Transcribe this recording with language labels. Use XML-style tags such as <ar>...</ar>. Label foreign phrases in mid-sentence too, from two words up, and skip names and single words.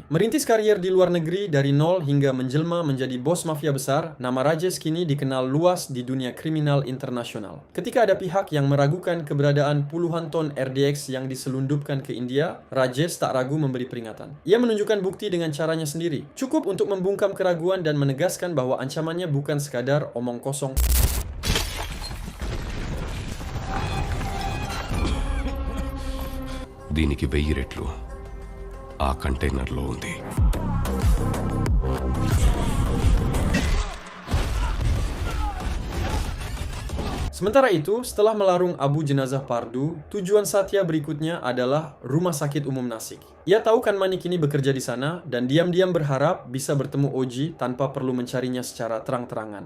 <id>Merintis karier di luar negeri dari nol hingga menjelma menjadi bos mafia besar, nama Rajesh kini dikenal luas di dunia kriminal internasional. Ketika ada pihak yang meragukan keberadaan puluhan ton RDX yang diselundupkan ke India, Rajesh tak ragu memberi peringatan. Ia menunjukkan bukti dengan caranya sendiri. Cukup untuk membungkam keraguan dan menegaskan bahwa ancamannya bukan sekadar omong kosong.</id> <te>దీనికి 1000 రెట్లు ఆ కంటైనర్లో ఉంది.</te> <id>Sementara itu, setelah melarung abu jenazah Pardu, tujuan Satya berikutnya adalah Rumah Sakit Umum Nasik. Ia tahu Kanmani kini bekerja di sana dan diam-diam berharap bisa bertemu Oji tanpa perlu mencarinya secara terang-terangan.</id>